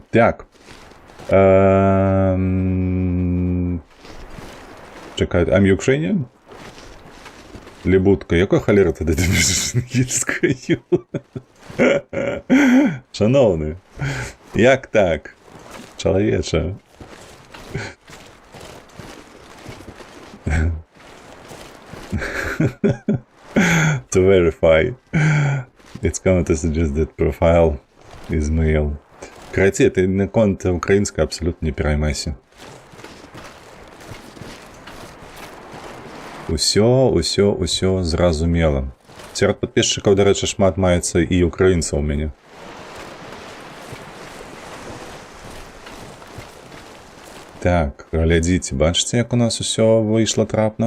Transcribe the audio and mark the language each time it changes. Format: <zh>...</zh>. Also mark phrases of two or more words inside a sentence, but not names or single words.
<be>Так. Чакай,</be> <en>I'm Ukrainian?</en> <be>Лебутка, якой халеры тады ты пішаш ангельскаю? Шановны, як так? Чалавеча.</be> <en>To verify, it's common to suggest that profile is male.</en> <be>Карацей, ты на конт украінскай абсолютно не пераймайся. Усё зразумела. Сярод падписчыкаў, дарэчы, шмат маецца і украінцаў у мяне. Так, глядзіце, бачыце, як у нас усё выйшла трапна?</be>